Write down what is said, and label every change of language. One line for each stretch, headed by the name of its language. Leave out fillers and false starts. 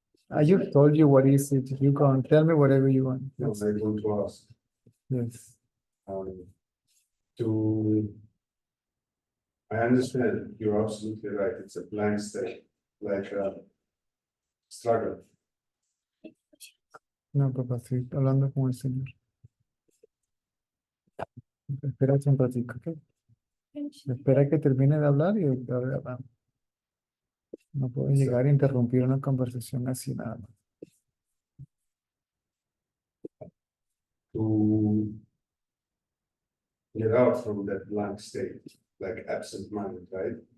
English: I just told you what is it. You can tell me whatever you want. no, I want to ask, Yes. to, I understand, you're absolutely right, it's a blank state, like a struggle.
Spanish: No, papá, estoy hablando con el señor. Espera un ratito, ¿ok? Espera que termine de hablar y ahorita hablamos. No puedo llegar a interrumpir una conversación así nada más.
English: To get out from that blank state, like absent mind, right?